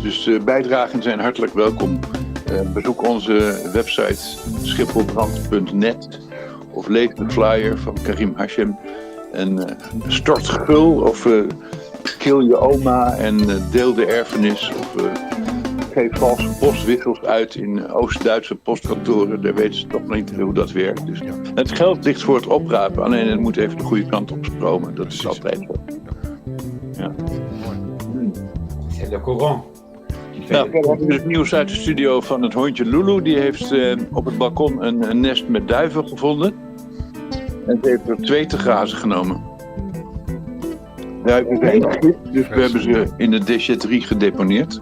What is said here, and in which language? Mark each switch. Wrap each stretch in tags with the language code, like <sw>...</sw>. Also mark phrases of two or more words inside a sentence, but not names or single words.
<nl>Dus bijdragen zijn hartelijk welkom. Bezoek onze website schipholbrand.net of lees de flyer van Karim Hashem en stort gul of kill je oma en deel de erfenis of geef valse postwissels uit in Oost-Duitse postkantoren. Daar weten ze toch niet hoe dat werkt. Dus het geld ligt voor het oprapen, alleen het moet even de goede kant op stromen. Dat is altijd zo. Ja.</nl> <fr>C'est le courant.</fr> <nl>Nou, we hebben dus nieuws uit de studio van het hondje Lulu. Die heeft op het balkon een nest met duiven gevonden. En ze heeft er 2 te grazen genomen. Duiven zijn gif, dus we hebben ze in de déchetterie gedeponeerd.</nl>